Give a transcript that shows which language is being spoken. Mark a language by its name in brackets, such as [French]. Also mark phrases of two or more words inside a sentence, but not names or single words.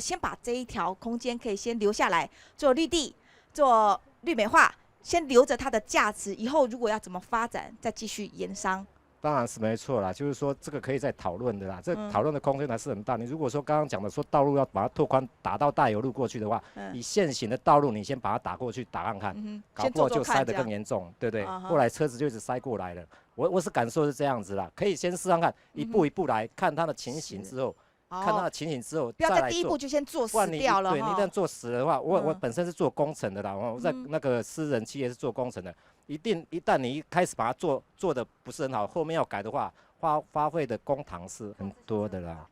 [Chinese] 先把這一條空間可以先留下來做綠地，做綠美化，先留着它的價值，以後如果要怎麼發展，再繼續研商。當然是沒錯啦，就是說這個可以再討論的啦，這討論的空間還是很大。你如果說剛剛講的說道路要把它拓寬，打到大有路過去的話，以現行的道路你先把它打過去，打看看，搞不好就塞得更嚴重，對不對？後來車子就一直塞過來了。我是感受是這樣子啦，可以先試看看，一步一步來看它的情形之後。看它的情形之後，不要在第一步就先做死掉了。對，你一旦做死的話，我本身是做工程的啦，我在那個私人企業是做工程的，一旦你一開始把它做得不是很好，後面要改的話，花費的公帑是很多的啦。